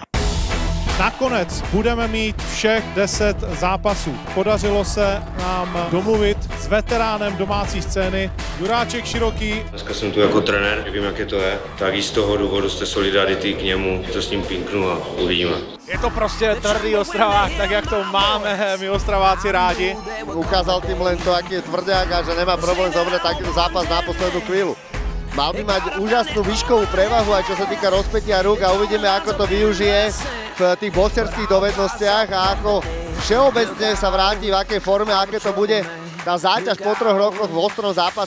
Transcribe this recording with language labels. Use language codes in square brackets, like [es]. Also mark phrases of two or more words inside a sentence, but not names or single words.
[cs] Nakonec budeme mít všech 10 zápasů. Podařilo se nám domluvit s veteránem domácí scény Juráček Široký. Dneska jsem tu jako trenér, vím, jaké to je. Tak i z toho důvodu jste solidarity k němu, to s ním pinknu a uvidíme. Je to prostě tvrdý Ostravák, tak jak to máme my Ostraváci rádi. [sk] Ukázal tým len to, aký je tvrdák a že nemá problém zobrať takýto zápas na poslednú chvíľu. Mal by mať úžasnú výškovú prevahu, aj čo sa týka rozpätia rúk a uvidíme, ako to využije v tých boxerských dovednostiach a ako všeobecne sa vráti, v akej forme, aké to bude tá záťaž po 3 rokoch v ostrom zápase.